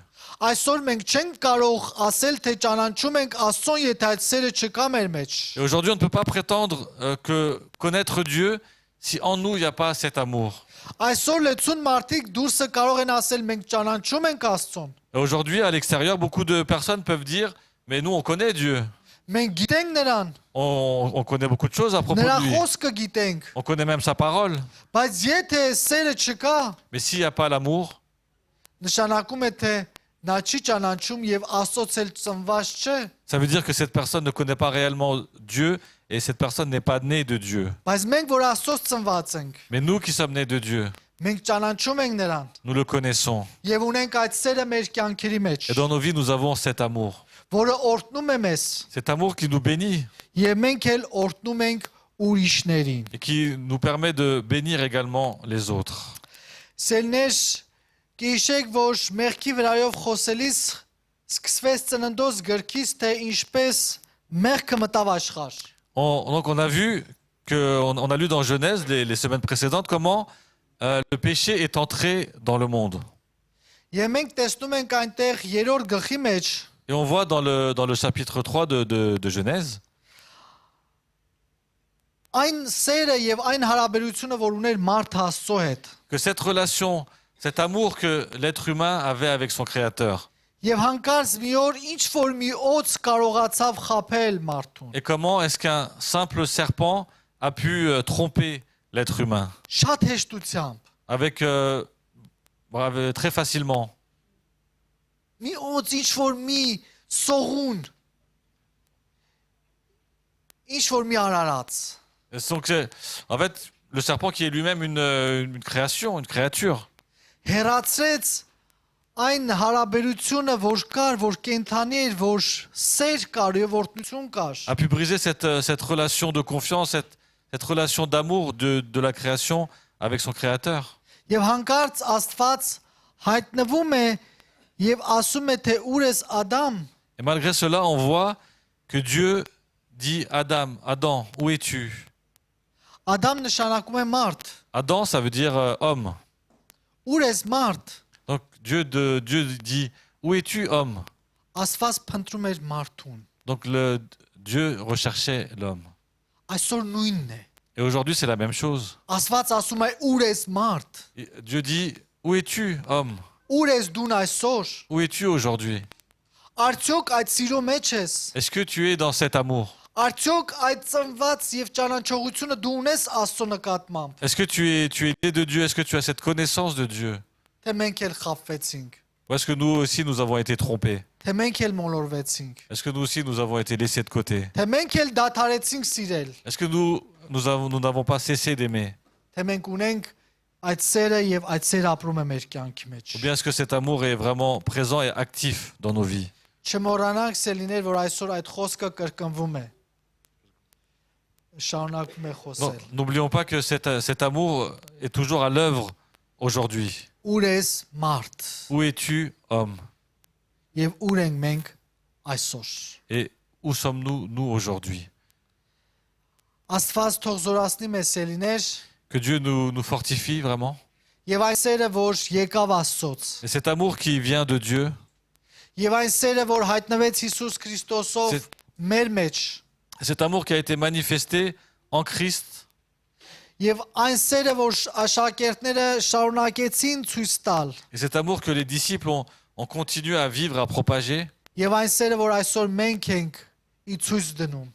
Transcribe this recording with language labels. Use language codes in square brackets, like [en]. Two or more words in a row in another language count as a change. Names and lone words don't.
[hy] Այսօր մենք չենք կարող ասել, թե ճանաչում ենք Աստծուն, եթե այդ սերը չկա մեր մեջ։ [fr] Et aujourd'hui, on ne peut pas prétendre que connaître Dieu si en nous il n'y a pas cet amour. [hy] Այսօր լեցուն մարդիկ դուրսը կարող են ասել, մենք ճանաչում ենք Աստծուն։ [fr] Et aujourd'hui, à l'extérieur, beaucoup de personnes peuvent dire: mais nous, on connaît Dieu. [hy] Մենք գիտենք նրան, [fr] On connaît beaucoup de choses à propos [hy] նրա [fr] de lui. [hy] խոսքը գիտենք, [fr] On connaît même sa parole. [hy] բայց եթե սերը չկա, [fr] Mais s'il n'y a pas l'amour, [hy] նշանակում է թե նա չի ճանաչում եւ Աստծոց էլ ծնված չէ, [fr] ça veut dire que cette personne ne connaît pas réellement Dieu et cette personne n'est pas née de Dieu. [hy] բայց մենք որ Աստծոց ծնված ենք, [fr] Mais nous qui sommes nés de Dieu, [hy] մենք ճանաչում ենք նրան [fr] nous le connaissons. [hy] եւ ունենք այդ սերը մեր կյանքերի մեջ, [fr] Et dans nos vies, nous avons cet amour. [hy] որը օրհնում է մեզ [fr] Cet amour qui nous bénit [hy] եւ մենք էլ օրհնում ենք ուրիշներին։ [fr] et qui nous permet de bénir également les autres. [hy] Սերներ Գիշեք, որ մեղքի վրայով խոսելիս սկսվեց ծննդոց գրքից, թե ինչպես մեղքը մտավ աշխարհ։ [fr] Donc on a vu, on a lu dans Genèse les semaines précédentes comment le péché est entré dans le monde. [hy] Եվ մենք տեսնում ենք այնտեղ 3-րդ գլխի մեջ, [fr] Et on voit dans le chapitre 3 de Genèse [hy] այն սերը եւ այն հարաբերությունը, որ ուներ մարդը Աստծո հետ, [fr] que cette relation, cet amour que l'être humain avait avec son Créateur, [hy] եւ հանկարծ մի օր ինչ որ մի օծ կարողացավ խაფել մարդուն։ [fr] et comment est-ce qu'un simple serpent a pu tromper l'être humain [hy] Շատ հեշտությամբ։ [fr] avec très facilement. [hy] Մի օծ ինչ որ մի սողուն, ինչ որ մի արարած։ [fr] Et donc, en fait, le serpent qui est lui-même une création, une créature, [hy] Հերացրեց այն հարաբերությունը, որ կար, որ կենթանի էր, որ սեր կար եւ օրհնություն կար։ [fr] a pu briser cette relation de confiance, cette relation d'amour de la création avec son Créateur. [hy] Եվ հանկարծ Աստված հայտնվում է եւ ասում է թե ուր ես Ադամ։ [fr] Et malgré cela, on voit que Dieu dit: Adam, Adam, où es-tu? [hy] Ադամ նշանակում է մարդ։ [fr] Adam, ça veut dire homme. [hy] Ուր ես մարդ։ [fr] Donc Dieu dit: où es-tu, homme? [hy] Աստված փնտրում էր մարդուն։ [fr] Donc Dieu recherchait l'homme. [hy] Այսօր նույնն է։ [fr] Et aujourd'hui, c'est la même chose. [hy] Աստված ասում է ուր ես մարդ։ [fr] Et Dieu dit: où es-tu, homme? [hy] Ուր ես դու այսօր։ [fr] Où es-tu aujourd'hui? [hy] Արդյոք այդ սիրո մեջ ես։ [fr] Est-ce que tu es dans cet amour? [hy] Արդյոք այդ ծնված եւ ճանաչողությունը դու ունես Աստծո նկատմամբ։ [fr] Est-ce que tu es né de Dieu? Est-ce que tu as cette connaissance de Dieu? [hy] Թե մենք էլ խափվեցինք։ [fr] Ou est-ce que nous aussi, nous avons été trompés? [hy] Թե մենք էլ մոլորվեցինք։ [fr] Est-ce que nous aussi, nous avons été laissés de côté? [hy] Թե մենք էլ դադարեցինք սիրել։ [fr] Est-ce que nous n'avons pas cessé d'aimer? [hy] Թե մենք ունենք այդ սերը եւ այդ սերը ապրում է մեր կյանքի մեջ։ [fr] Ou bien est-ce que cet amour est vraiment présent et actif dans nos vies? [hy] Չմոռանանք սելիներ, որ այսօր այդ խոսքը կրկնվում է։ Շարունակում է [fr] Non, [hy] խոսել։ [fr] n'oublions pas que cet amour est toujours à l'œuvre aujourd'hui. [hy] Ուր ես մարդ [fr] Où es-tu, homme? [hy] եւ ուր ենք մենք այսօր։ [fr] Et où sommes-nous, nous, aujourd'hui? [hy] Աստված թող զորացնի մեզ սելիներ [fr] Que Dieu nous fortifie vraiment. [hy] եւ այն սերը, որ եկավ Աստծոց։ [fr] Et cet amour qui vient de Dieu, [hy] Եվ այն սերը, որ հայտնվեց Հիսուս Քրիստոսով մեր մեջ, [fr] cet amour qui a été manifesté en Christ, [hy] Եվ այն սերը, որ աշակերտները շարունակեցին ցույց տալ, [fr] Et cet amour que les disciples ont continué à vivre, à propager, [hy] եւ այն սերը, որ այսօր մենք ենք ի ցույց dնում,